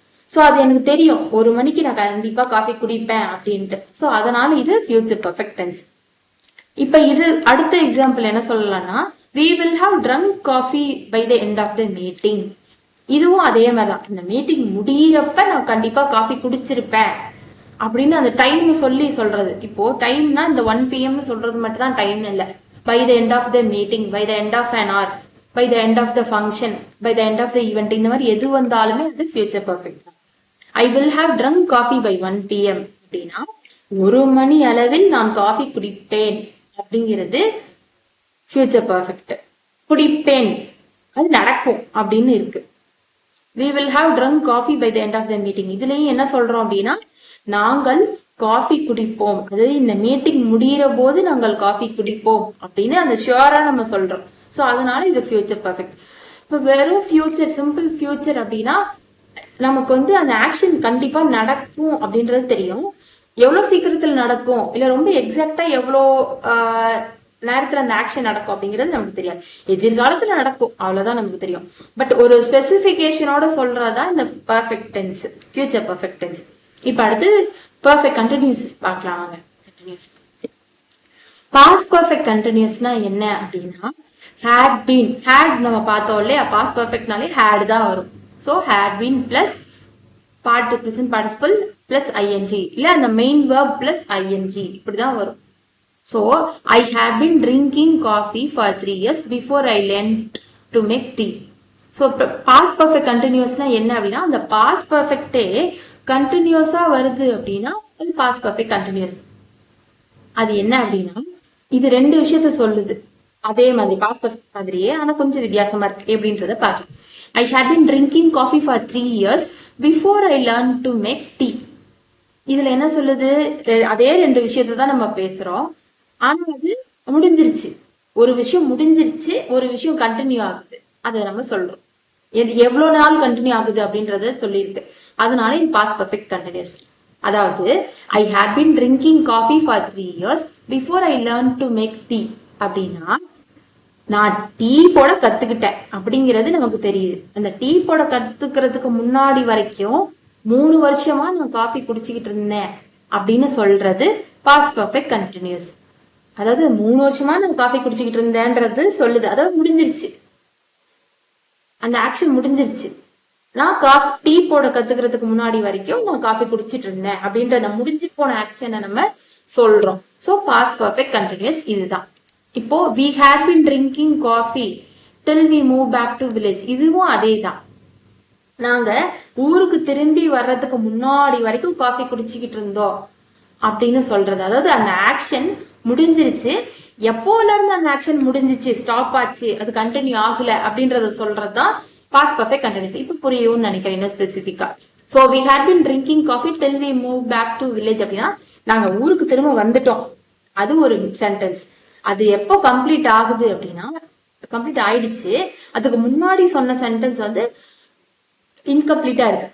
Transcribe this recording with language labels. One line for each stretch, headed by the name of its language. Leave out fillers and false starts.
Tamil: So அது எனக்கு தெரியும், ஒரு மணிக்கு நான் கண்டிப்பா காஃபி குடிப்பேன் அப்படின்ட்டு. சோ அதனால இது ஃபியூச்சர் பர்ஃபெக்ட் டென்ஸ். இப்ப இது அடுத்த எக்ஸாம்பிள் என்ன சொல்லலாம்னா
English: we will have drunk coffee by the end of the meeting.
Tamil: இதுவும் அதே மாதிரிதான், இந்த மீட்டிங் முடியறப்ப நான் கண்டிப்பா காஃபி குடிச்சிருப்பேன் அப்படின்னு அந்த டைம் சொல்லி சொல்றது. இப்போ டைம்னா இந்த 1 p.m. சொல்றது மட்டும் தான் டைம் இல்ல.
English: by the end of the meeting, by the end of an hour, by the end of the function, by the end of the event,
Tamil: இந்த மாதிரி எது வந்தாலுமே அது ஃபியூச்சர் பர்ஃபெக்ட் தான்.
English: I will have drunk coffee by 1 p.m.
Tamil: அப்படின்னா ஒரு மணி அளவில் நான் காஃபி குடிப்பேன் அப்படிங்கிறது ஃபியூச்சர் பர்ஃபெக்ட். குடிப்பேன் அது நடக்கும் அப்படின்னு இருக்கு.
English: we will have drunk coffee by the end of the meeting.
Tamil: இதுலயும் என்ன சொல்றோம் அப்படின்னா நாங்கள் காஃபி குடிப்போம், அதாவது இந்த மீட்டிங் முடிகிற போது நாங்கள் காஃபி குடிப்போம் அப்படின்னு அந்த ஷியூரா நம்ம சொல்றோம். சோ அதனால இது ஃபியூச்சர் பர்ஃபெக்ட். இப்ப வெறும் ஃபியூச்சர், சிம்பிள் ஃபியூச்சர் அப்படின்னா நமக்கு அந்த ஆக்ஷன் கண்டிப்பா நடக்கும் அப்படின்றது தெரியும். எவ்வளவு சீக்கிரத்துல நடக்கும் இல்ல ரொம்ப எக்ஸாக்டா எவ்வளோ நேரத்துல அந்த ஆக்ஷன் நடக்கும் அப்படிங்கிறது நமக்கு தெரியாது. எதிர்காலத்துல நடக்கும் அவ்வளவுதான் நமக்கு தெரியும். பட் ஒரு ஸ்பெசிபிகேஷனோட சொல்றதா இந்த perfect tense, future perfect tense. இப்ப அடுத்து பர்ஃபெக்ட் கண்டினியூஸ் பார்க்கலாம் வாங்க. கண்டினியூஸ் பாஸ்ட் பர்ஃபெக்ட் கண்டினியூஸ்னா என்ன அப்படின்னா ஹேட் பீன், ஹேட் நம்ம பார்த்தோம் இல்லையா, பாஸ்ட் பர்ஃபெக்ட்னாலே ஹேட் தான் வரும். So had been plus present participle plus ING, இல்ல அந்த மெயின் வெர்ப் பிளஸ் ஐஎன்ஜி இப்படிதான் வரும்.
English: So, I have been drinking coffee for 3 years before I learned to make tea.
Tamil: So, past perfect continuousனா என்ன அப்படின்னா அந்த past perfectே கண்டினியூஸா வருது அப்படின்னா அது past perfect continuous. அது என்ன அப்படின்னா இது ரெண்டு விஷயத்த சொல்லுது. அதே மாதிரி past perfect மாதிரியே ஆனா கொஞ்சம் வித்தியாசமா இருக்கு எப்படின்றத பார்க்கலாம்.
English: I had been drinking coffee for 3 years before I learned to make tea.
Tamil: இதுல என்ன சொல்லுது, அதே ரெண்டு விஷயத்த தான் நம்ம பேசுறோம். ஆனா அது முடிஞ்சிருச்சு, ஒரு விஷயம் முடிஞ்சிருச்சு, ஒரு விஷயம் கண்டினியூ ஆகுது, அதை நம்ம சொல்றோம். எவ்வளவு நாள் கண்டினியூ ஆகுது அப்படின்றத சொல்லியிருக்கு. அதனால இது பாஸ்ட் பர்ஃபெக்ட் கண்டினியூஸ்.
English: அதாவது I had been drinking coffee for 3 years before I learn to make tea
Tamil: அப்படின்னா நான் டீ போட கத்துக்கிட்டேன் அப்படிங்கிறது நமக்கு தெரியுது. அந்த டீ போட கத்துக்கிறதுக்கு முன்னாடி வரைக்கும் 3 வருஷமா நான் காஃபி குடிச்சுக்கிட்டு இருந்தேன் அப்படின்னு சொல்றது பாஸ்ட் பர்ஃபெக்ட் கண்டினியூஸ். அதாவது 3 வருஷமா நான் காஃபி குடிச்சுக்கிட்டு இருந்தேன்றது சொல்லுது, அதாவது முடிஞ்சிருச்சு, அந்த ஆக்ஷன் முடிஞ்சிருச்சு. நான் டீ போட கத்துக்கிறதுக்கு முன்னாடி வரைக்கும் நான் காஃபி குடிச்சிட்டு இருந்தேன் அப்படின்ற அந்த முடிஞ்சு போன ஆக்ஷனை நம்ம சொல்றோம். சோ பாஸ்ட் பர்ஃபெக்ட் கண்டினியூஸ் இதுதான்.
English: இப்போ we had been drinking coffee till we move back to village,
Tamil: இதுவும் அதே தான். நாங்க ஊருக்கு திரும்பி வர்றதுக்கு முன்னாடி வரைக்கும் காஃபி குடிச்சுக்கிட்டு இருந்தோம் அப்படின்னு சொல்றது. அதாவது அந்த ஆக்ஷன் முடிஞ்சிருச்சு, எப்போல இருந்து அந்த ஆக்ஷன் முடிஞ்சிச்சு, ஸ்டாப் ஆச்சு, அது கண்டினியூ ஆகல அப்படின்றத சொல்றதுதான் பாஸ்ட் பர்ஃபெக்ட் கண்டினியூஸ். இப்ப புரியும்னு நினைக்கிறேன் இன்னும் ஸ்பெசிபிக்கா.
English: so we had been drinking coffee till we move back to village
Tamil: அப்படின்னா நாங்க ஊருக்கு திரும்ப வந்துட்டோம், அது ஒரு சென்டென்ஸ். அது எப்போ கம்ப்ளீட் ஆகுது அப்படின்னா கம்ப்ளீட் ஆயிடுச்சு, அதுக்கு முன்னாடி சொன்ன சென்டென்ஸ் இன்கம்ப்ளீட்டா இருக்கு.